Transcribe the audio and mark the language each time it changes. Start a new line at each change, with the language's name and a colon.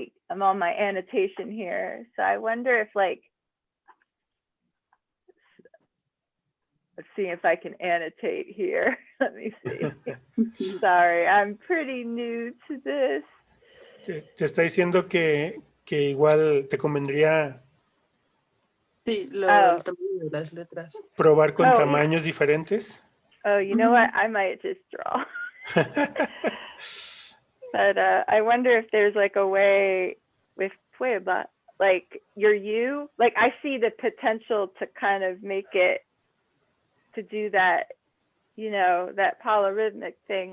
English: I'm on my annotation here, so I wonder if like. Let's see if I can annotate here. Let me see. Sorry, I'm pretty new to this.
Spanish: Te está diciendo que igual te convendría Sí, el tamaño de las letras. probar con tamaños diferentes.
English: Oh, you know what? I might just draw. But I wonder if there's like a way with Puebla, like your U, like I see the potential to kind of make it, to do that, you know, that polyrhythmic thing.